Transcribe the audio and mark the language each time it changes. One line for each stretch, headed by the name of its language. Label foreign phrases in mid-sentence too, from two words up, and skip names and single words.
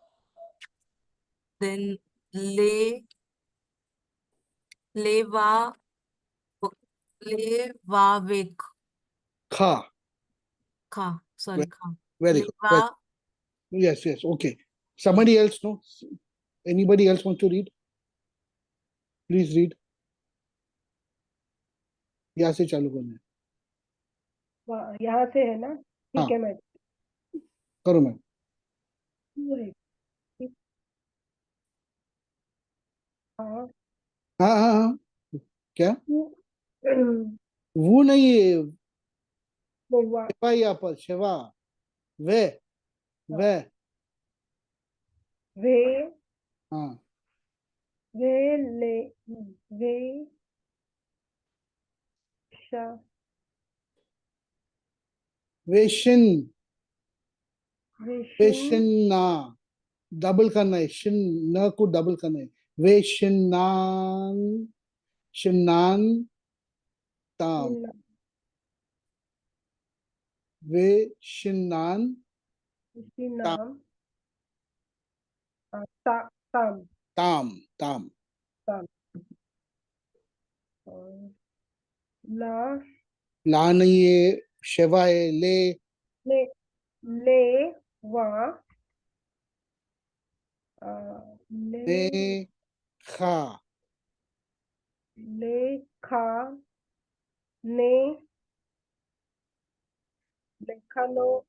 Hebrew: then leva levavek खा, kha sorry kha
English: very good,
Hebrew: leva
English: Yes, yes. Okay. Somebody else, no? Anybody else want to read? Please read.
Hindi: यहाँ से चालू करना है. यहाँ से है ना? हाँ. ठीक है, मैं करो मैम. हाँ हाँ हाँ हाँ. क्या? वो- वो नहीं है. वो- शिवा यहाँ पर. शिवा. वे. वे. वे हाँ. वे ले वे शा वेशिन. वेशिन वेशिन ना. डबल करना है. शिन न को डबल करना है.
Hebrew: वेशिनान. शिनान ताम. वेशिनान ताम. नाम ताम ताम. ताम.
Hindi: ताम और ला ला नहीं है. शिवा है. ले. ले ले वा ले ने खा. ले खा ने लेखा लो